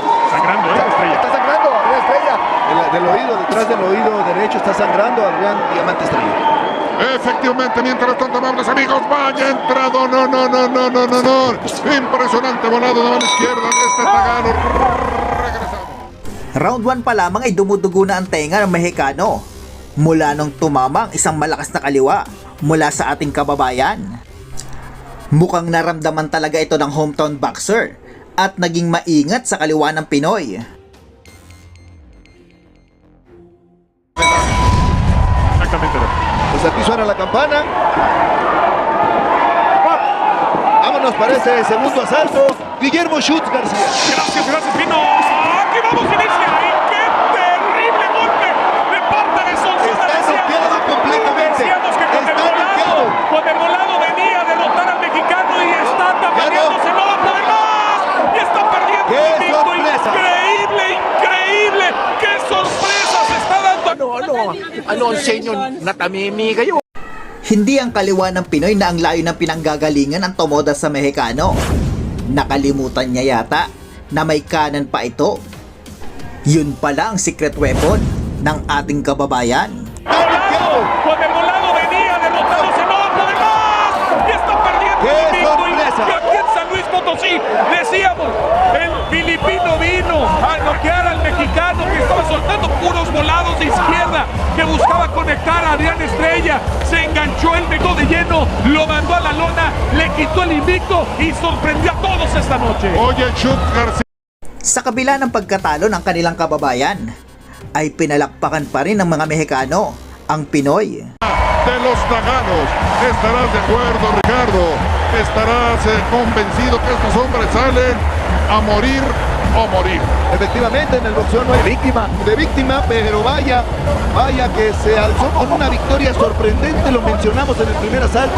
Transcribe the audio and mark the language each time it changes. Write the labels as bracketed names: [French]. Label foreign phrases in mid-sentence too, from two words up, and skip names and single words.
[Spanish] Sangrando, Estrella. Está sangrando, Adrián Estrella. Del oído, detrás del oído derecho está sangrando Adrián Diamante Estrella. Efectivamente, mientras tanto, amables amigos, vaya entrado, no. Impresionante volado de mano izquierda de este tagano. Regresamos. [Filipino] Round 1 pa lamang ay dumudugo na ang tenga ng Mexicano mula nung tumama ang isang malakas na kaliwa mula sa ating kababayan. Mukhang naramdaman talaga ito ng hometown boxer at naging maingat sa kaliwa ng Pinoy. [Spanish] Exactamente. Pues aquí suena la campana. Vámonos para ese segundo asalto. Guillermo Schutz García. Gracias, gracias, Pino. Aquí vamos, inicia. Y qué terrible golpe de parte de Sonsona. Está noqueado completamente. Decíamos que con el volado venía a derrotar al mexicano y está tambaleándose, no va a poder más. Y está perdiendo ¡Qué el invicto. sorpresa! Increíble, increíble. ¡Qué sorpresa se está dando! [Filipino] Ano ang sa inyo? Natamimi kayo. Hindi ang kaliwa ng Pinoy na ang layo ng pinanggagalingan ang tumoda sa Mexicano. Nakalimutan niya yata na may kanan pa ito. Yun pala ang [English] secret weapon [Filipino] ng ating kababayan. [Spanish] Con el volado venía derrotándose, no va a poder más. Y está perdiendo ¡Qué el invicto. sorpresa! Y aquí en San Luis Potosí decíamos, el filipino vino a noquear al mexicano que estaba soltando puros volados de izquierda, que buscaba conectar a Adrián Estrella. Se enganchó el mexicano de lleno, lo mandó a la lona, le quitó el invicto y sorprendió a todos esta noche. Oye, Schutz García. [Filipino] Sa kabila ng pagkatalo ng kanilang kababayan, ay pinalakpakan pa rin ng mga Mexicano ang Pinoy. [Spanish] De los Taganos, estarás de acuerdo, Ricardo, estarás convencido que estos hombres salen a morir o morir. Efectivamente, en el boxeo no hay víctima, pero vaya que se alzó con una victoria sorprendente, lo mencionamos en el primer asalto.